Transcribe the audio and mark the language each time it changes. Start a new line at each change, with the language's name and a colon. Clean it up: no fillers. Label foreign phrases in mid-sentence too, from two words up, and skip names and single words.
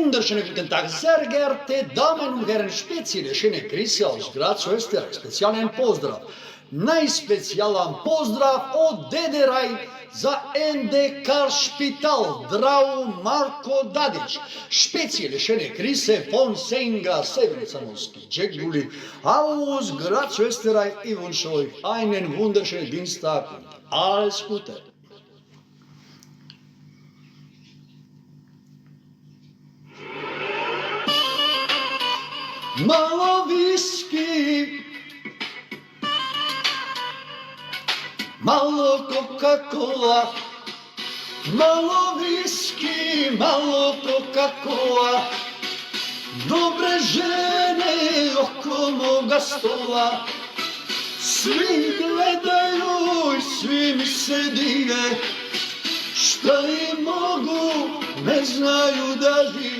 German: wunderschönen guten Tag, sehr geehrte Damen und Herren, spezielle schöne Grüße aus Graz, Österreich.
Serbian: Specijalen pozdrav. Najspecijalan pozdrav od Dederaj za NDK Špital, Drau Marko Dadić.
German: Spezielle schöne Grüße von Senga, Severzanowski, Džeguli, aus Graz, Österreich. Ich wünsche euch einen wunderschönen Dienstag und alles Gute.
Serbian: Malo viski, malo Coca-Cola, malo viski, malo Coca-Cola, dobre žene oko moga stola, svi gledaju i svi mi se dive, šta im mogu, ne znaju da žive.